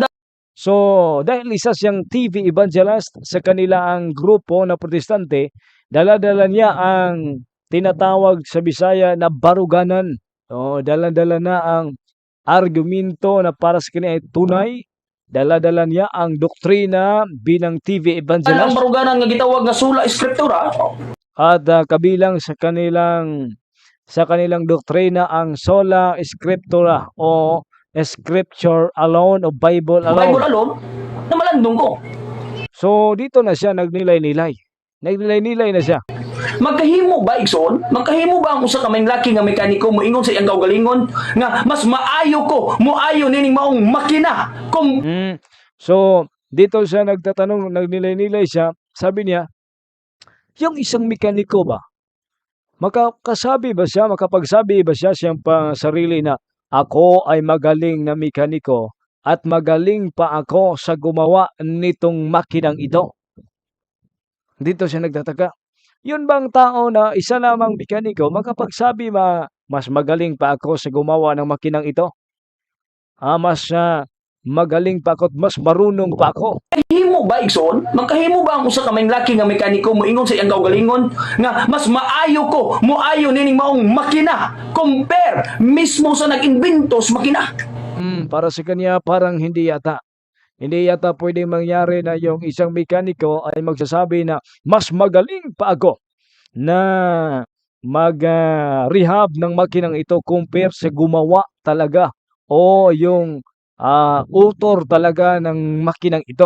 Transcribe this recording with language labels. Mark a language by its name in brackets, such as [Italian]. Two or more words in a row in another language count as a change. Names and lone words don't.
[Filipino] So, dahil isa siyang TV evangelist sa kanila ang grupo na Protestante, dala-dala niya ang tinatawag sa Bisaya na baruganan. Dala-dala na ang argumento na para sa kanya ay tunay. Dala-dala niya ang doktrina bilang TV Ang evangelist [Cebuano] baruganan nga gitawag nga [Latin] sula eskriptura. [Filipino] at kabilang sa kanilang doktrina ang [Latin] sola scriptura [Filipino] o [English] scripture alone [Filipino] o Bible Bible alone. [Cebuano] alone na malandong ko. [Filipino] So dito na siya nagnilay-nilay. Nagnilay-nilay na siya. [Cebuano] Magkahimo ba igsoon? Magkahimo ba ang usa ka may laki nga mekaniko moingon sa iyang kaugalingon nga mas maayo ko, moayo nining maong makina kung [Filipino] So dito siya nagtatanong, nagnilay-nilay siya. Sabi niya, yung isang mekaniko ba, makapagsabi ba siya siyang sarili na ako ay magaling na mekaniko at magaling pa ako sa gumawa nitong makinang ito? Dito siya nagtataka. Yun bang tao na isa lamang mekaniko makapagsabi mas magaling pa ako sa gumawa ng makinang ito? Mas magaling pa ako at mas marunong pa ako. [Cebuano] himo ba igsoon? Magkahimo ba ang usa ka may laki nga mekaniko moingon sa iyang kaugalingon nga mas maayo ko, moayo nining maong makina compare mismo sa nag-imbento sa makina? [Filipino] Para sa kanya parang hindi yata. Hindi yata pwedeng mangyari na yung isang mekaniko ay magsasabi na mas magaling pa ako na mag-rehab ng makinang ito compare sa gumawa talaga o yung author talaga ng makinang ito.